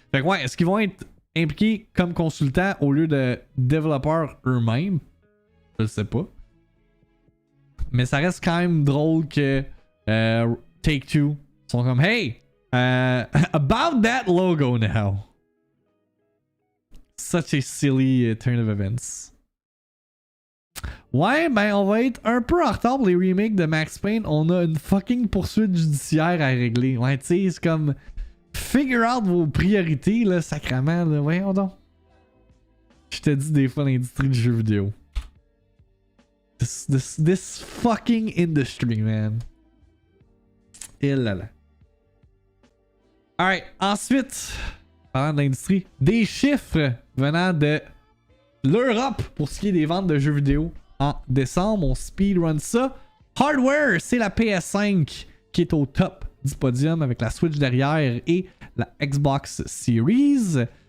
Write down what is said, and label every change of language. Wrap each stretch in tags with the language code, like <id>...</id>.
<fr>Fait que ouais, est-ce qu'ils vont être impliqués comme consultants au lieu de développeurs eux-mêmes? Je le sais pas. Mais ça reste quand même drôle que Take-Two sont comme hey,</fr> <en>about that logo now. Such a silly turn of events.</en> <fr>Ouais, ben on va être un peu en retard pour les remakes de Max Payne. On a une fucking poursuite judiciaire à régler. Ouais, tu sais, c'est comme...</fr> <en>Figure out</en> <fr>vos priorités, là, sacrément, là. Voyons donc. Je te dis des fois l'industrie du jeu vidéo.</fr> <en>This fucking industry, man.</en> <fr>Et là là. Alright, ensuite, parlant de l'industrie, des chiffres venant de l'Europe pour ce qui est des ventes de jeux vidéo en décembre. On speedrun ça. Hardware, c'est la PS5 qui est au top du podium avec la Switch derrière et la Xbox Series.</fr>